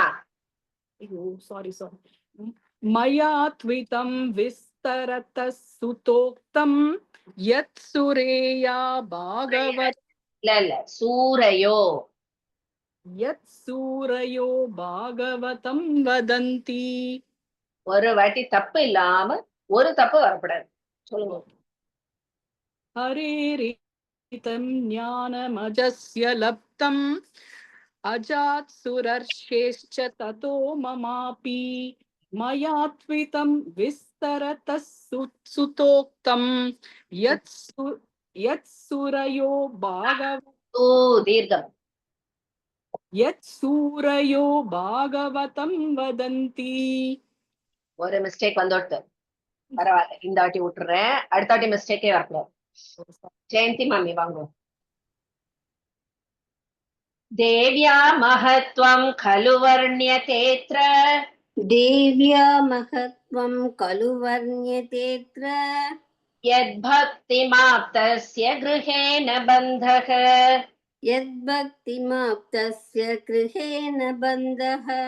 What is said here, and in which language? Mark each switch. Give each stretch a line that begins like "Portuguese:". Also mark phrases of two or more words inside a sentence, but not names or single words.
Sanskrit: सॉरी मया त्वितं विस्तरतः सुतोक्तं यत् सुरेया भागवत सूरयो यत् सूरयो भागवतं वदन्ति
Tamil: ஒரு வாட்டி தப்பு இல்லாம ஒரு தப்பு வரக்கூடாது சொல்லுங்க
Sanskrit: हरेरितं ज्ञानमजस्य लब्धम् अजात् सुरर्षेश्च ततो ममापि मया त्वितं विस्तरतः सुतोक्तं यत् सूरयो
Tamil: தீர்க்கம்
Sanskrit: यत् सूरयो भागवतं वदन्ति
Tamil: ஒரு மிஸ்டேக் வந்துடுது பரவாயில்ல இந்த வாட்டி விட்டுறேன் அடுத்த வாட்டி மிஸ்டேக்கே வரக்கூடாது ஜெயந்தி மாமி வாங்க
Sanskrit: देव्या महत्त्वं खलु वर्ण्यतेऽत्र देव्या महत्त्वं खलु वर्ण्यतेऽत्र यद्भक्तिमाप्तस्य गृहेण बन्धः यद्भक्तिमाप्तस्य गृहेण बन्धः